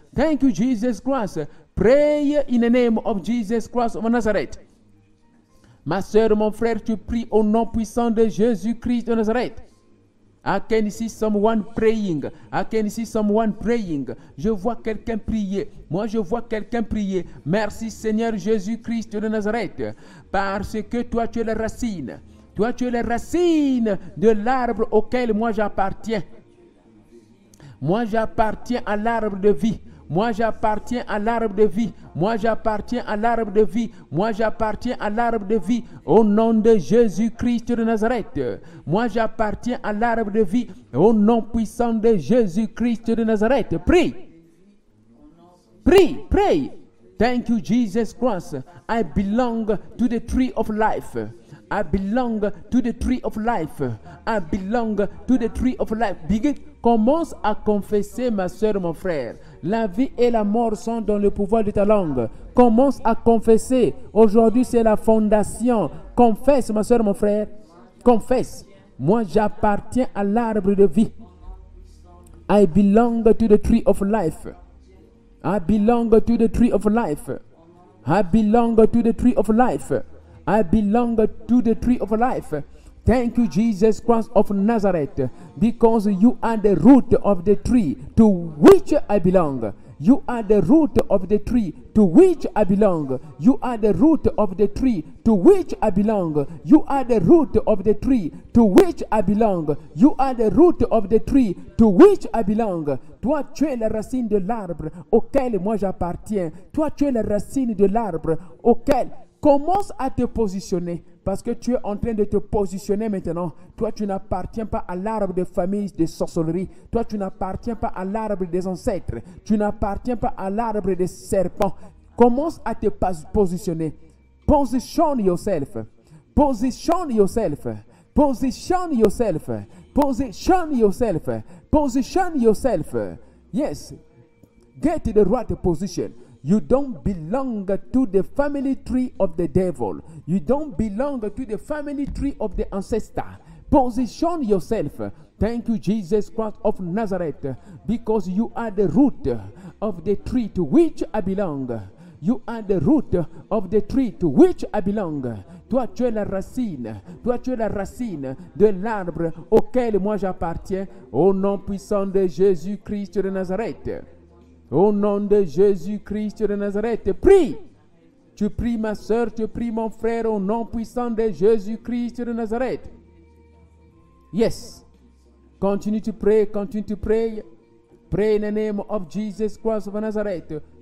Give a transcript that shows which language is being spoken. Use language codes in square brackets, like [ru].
[en] Thank you Jesus Christ. Pray in the name of Jesus Christ of Nazareth. [fr] Ma soeur, mon frère, tu pries au nom puissant de Jésus-Christ de Nazareth. [en] I can see someone praying. I can see someone praying. [fr] Je vois quelqu'un prier. Moi, je vois quelqu'un prier. Merci Seigneur Jésus-Christ de Nazareth. Parce que toi, tu es la racine. Toi, tu es la racine de l'arbre auquel moi j'appartiens. Moi, j'appartiens à l'arbre de vie. Moi, j'appartiens à l'arbre de vie. Moi, j'appartiens à l'arbre de vie. Moi, j'appartiens à l'arbre de vie. Au nom de Jésus-Christ de Nazareth. Moi, j'appartiens à l'arbre de vie. Au nom puissant de Jésus-Christ de Nazareth. Prie. Prie. Prie. [en] Thank you, Jesus Christ. I belong to the tree of life. I belong to the tree of life. I belong to the tree of life. [fr] Commence à confesser, ma soeur, mon frère. La vie et la mort sont dans le pouvoir de ta langue. Commence à confesser. Aujourd'hui, c'est la fondation. Confesse, ma soeur, mon frère. Confesse. Moi, j'appartiens à l'arbre de vie. [en] I belong to the tree of life. I belong to the tree of life. I belong to the tree of life. I belong to the tree of life. Thank you, Jesus Christ of Nazareth, because you are the root of the tree to which I belong. You are the root of the tree to which I belong. You are the root of the tree to which I belong. You are the root of the tree to which I belong. You are the root of the tree to which I belong. [fr] Toi, tu es la racine de l'arbre auquel moi j'appartiens. Toi, tu es la racine de l'arbre auquel... Commence à te positionner, parce que tu es en train de te positionner maintenant. Toi, tu n'appartiens pas à l'arbre de famille de sorcellerie. Toi, tu n'appartiens pas à l'arbre des ancêtres. Tu n'appartiens pas à l'arbre des serpents. Commence à te positionner. [en] Position yourself. Position yourself. Position yourself. Position yourself. Position yourself. Yes. Get to the right position. You don't belong to the family tree of the devil. You don't belong to the family tree of the ancestor. Position yourself. Thank you, Jesus Christ of Nazareth, because you are the root of the tree to which I belong. You are the root of the tree to which I belong. [fr] Toi, tu es la racine. Toi, tu es la racine de l'arbre auquel moi j'appartiens. Au nom puissant de Jésus-Christ de Nazareth. Au nom de Jésus-Christ de Nazareth, prie. Tu pries ma soeur, tu pries mon frère, au nom puissant de Jésus-Christ de Nazareth. [en] Yes. Continue to pray, continue to pray. Pray in the name of Jesus Christ of Nazareth.